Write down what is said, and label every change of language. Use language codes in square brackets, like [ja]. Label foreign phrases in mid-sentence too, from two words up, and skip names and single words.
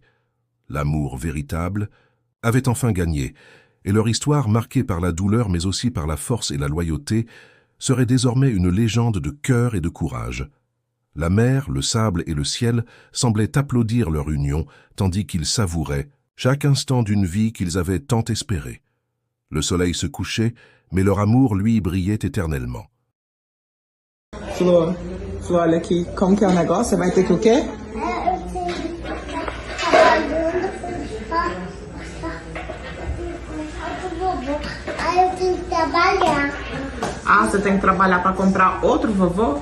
[fr] L'amour véritable avait enfin gagné, et leur histoire, marquée par la douleur mais aussi par la force et la loyauté, serait désormais une légende de cœur et de courage. La mer, le sable et le ciel semblaient applaudir leur union, tandis qu'ils savouraient chaque instant d'une vie qu'ils avaient tant espérée. Le soleil se couchait, mais leur amour, lui, brillait éternellement. [pt] Flor, olha aqui, como que é o negócio? Você vai ter que o quê? Aí eu tenho que trabalhar. Ah, você tem que trabalhar para comprar outro vovô?